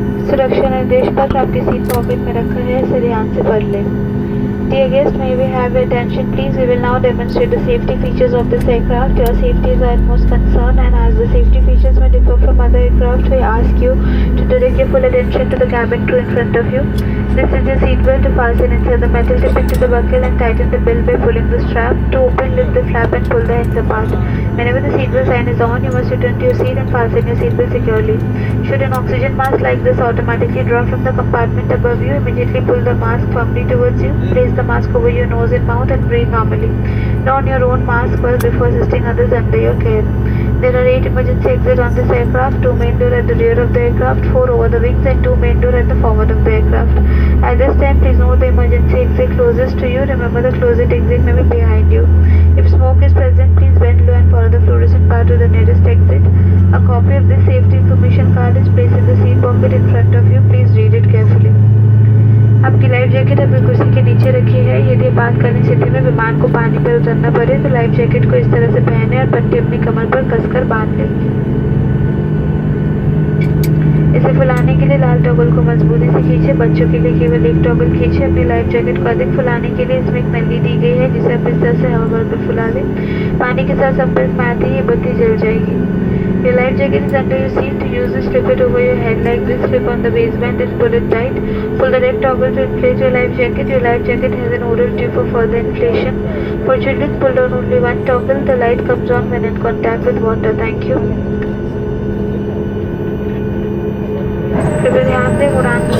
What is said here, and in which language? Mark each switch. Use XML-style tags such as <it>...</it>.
<hi>सुरक्षा निर्देश पत्र आपकी सीट पॉकेट में रखा है, इसे ध्यान से पढ़ लें।</hi> <en>Dear guests, may we have your attention please? We will now demonstrate the safety features of this aircraft. Your safety is our utmost concern, and as the safety features may differ from other aircraft, we ask you to direct your full attention to the cabin crew in front of you. This is your seatbelt to fasten inside the metal tippet to the buckle and tighten the belt by pulling the strap. To open, lift the flap and pull the ends apart. Whenever the seatbelt sign is on, you must return to your seat and fasten your seatbelt securely. Should an oxygen mask like this automatically drop from the compartment above you, immediately pull the mask firmly towards you. Place the mask over your nose and mouth and breathe normally. Don your own mask first before assisting others under your care. There are 8 emergency exits on this aircraft, 2 main doors at the rear of the aircraft, 4 over the wings and 2 main doors at the forward of the aircraft. At this time, please note the emergency exit closest to you. Remember the closest exit may be behind you. If smoke is present, please bend low and follow the fluorescent path to the nearest exit. A copy of this safety information card is placed in the seat pocket in front of you. Please read it carefully.</en> <hi>आपकी life jacket अपनी कुर्सी के नीचे रखी है। यदि आपातकालीन स्थिति में विमान को पानी पर उतरना पड़े तो लाइफ जैकेट को इस तरह से पहने और पट्टी अपनी कमर पर कसकर बांध लें। इसे फुलाने के लिए लाल टॉगल को मजबूती से खींचे। बच्चों के लिए केवल एक टॉगल खींचे। अपनी लाइफ जैकेट को अधिक फुलाने के लिए इसमें एक नली दी गई है जिसे आप इस तरह से हवा भर कर फुला लें। पानी के साथ संपर्क में आते ही ये बत्ती जल जाएगी।</hi> <en>Your life jacket is under your seat. To use this, slip it over your head like this. Slip on the waistband and pull it tight. Pull the red toggle to inflate your life jacket. Your life jacket has an oral tube for further inflation. For children, pull down only one toggle. The light comes on when in contact with water. Thank you.</en> <hi>कृपया ध्यान दें, उड़ान</hi>